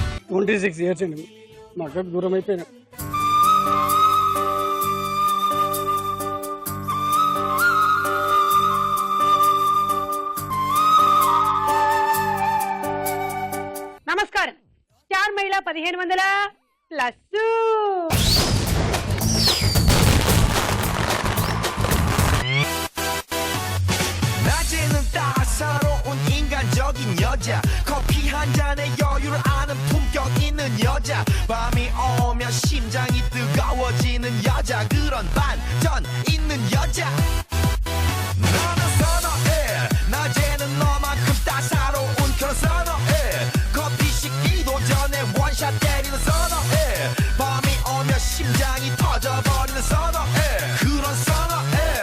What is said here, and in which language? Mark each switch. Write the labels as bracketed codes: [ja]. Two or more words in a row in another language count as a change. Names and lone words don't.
[te] 26 years అండి మా అక్కకు దూరం అయిపోయినా. నమస్కారం. స్టార్ మహిళ 1500 ప్లస్. [ko] 낮에는 따사로운 인간적인 여자 커피 한 잔에 여유를 아는 품격 있는 여자 밤이 오면 심장이 뜨거워지는 여자 그런 반전 있는 여자 너는 선어해 낮에는 너만큼 따사로운 그런 선어해 커피 식기도 전에 원샷 때리는 선어해 밤이 오면 심장이 터져버리는 선어해 그런 선어해